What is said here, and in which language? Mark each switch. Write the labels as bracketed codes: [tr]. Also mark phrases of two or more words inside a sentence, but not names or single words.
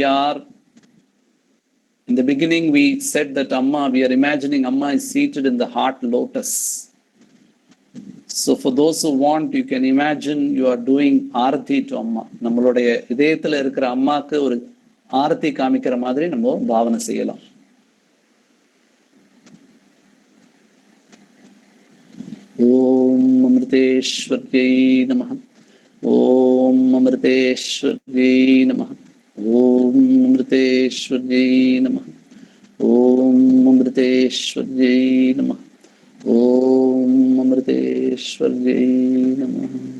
[en] are, in the beginning we said that Amma, we are imagining Amma is seated in the heart lotus. So for those who want, you can imagine you are doing arati to Amma. [ta] நம்மளுடைய இதயத்துல இருக்கிற அம்மாக்கு ஒரு ஆரத்தி காமிக்கிற மாதிரி நம்ம பாவனை செய்யலாம். [sa] ॐ अमृतेश्वर्यै नमः. ॐ अमृतेश्वर्यै नमः. ॐ अमृतेश्वर्यै नमः. ॐ अमृतेश्वर्यै नमः. ॐ अमृतेश्वर्यै नमः.